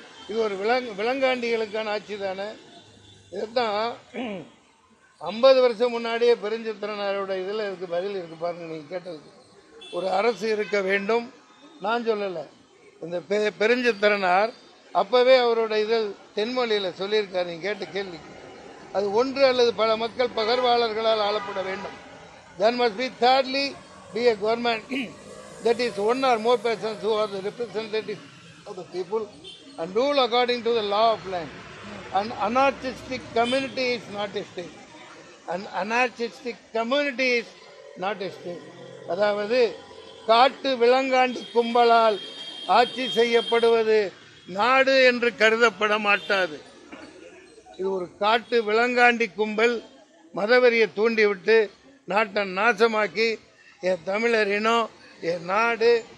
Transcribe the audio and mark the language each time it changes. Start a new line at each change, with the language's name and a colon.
Tamil: இது ஒரு விலங்காண்டிகளுக்கான ஆட்சி தானே. இதுதான் 50 வருஷம் முன்னாடியே பெருஞ்சித்திரனாரோட இதில் இருக்குது, பதில் இருக்குது பாருங்கள். நீங்கள் கேட்டதுக்கு ஒரு அரசு இருக்க வேண்டும் நான் சொல்லலை. இந்த பெருஞ்சித்திரனார் அப்போவே அவரோட இதில் தென்மொழியில் சொல்லியிருக்காரு. நீங்கள் கேட்ட கேள்விக்கு அது ஒன்று அல்லது பல மக்கள் பகர்வாளர்களால் ஆளப்பட வேண்டும்.
English: There must be thirdly be a government that is one or more persons who are the representatives of the people and rule according to the law of land. An anarchistic community is not a state. An anarchistic community is not a state.
Tamil: அதாவது காட்டு விலங்காண்டி கும்பலால் ஆட்சி செய்யப்படுவது நாடு என்று கருதப்பட மாட்டாது. இது ஒரு காட்டு விலங்காண்டி கும்பல் மதவெறியை தூண்டிவிட்டு நாட்டை நாசமாக்கி என் தமிழர் இனம் என் நாடு.